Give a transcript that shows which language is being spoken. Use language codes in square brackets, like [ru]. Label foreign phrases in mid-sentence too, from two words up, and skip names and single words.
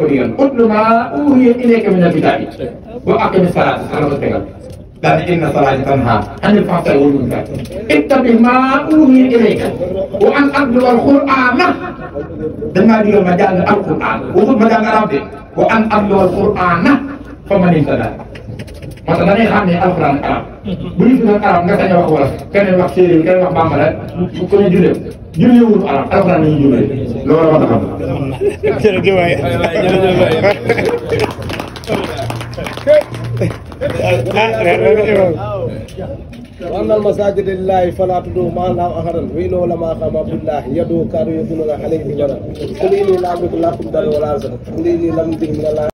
[wo] ko digal [ar] اتل ما أوحي إليك من الكتاب وأقم الصلاة [wo] sax la ko tegal daal di [ar] إن الصلاة تنهى عن الفحشاء والمنكر اتبع ما أوحي إليك وأن أتلو القرآن [wo] dañ maa digal ma jàng al-qur'aan waxut ma jàng arab de [ar] وأن أتلو القرآن فمن اهتدى [wo] moo tax da ngay xam ne alxuraan ak arab bu ñu tuddee arab nga sañ a wax wolof keneen wax séeréer keneen wax bambara ku ne jullee wul arab alxuraan la ñuy jullee loolu war a xam. jërëjëf waay [ar] وأن المساجد لله فلا تدعوا مع الله أحدا وإنه لما قام بالله يدعو كانوا يدعون عليه لبنا قل إني لا أملك لكم ضرا ولا رشدا قل إني لم أجد من الله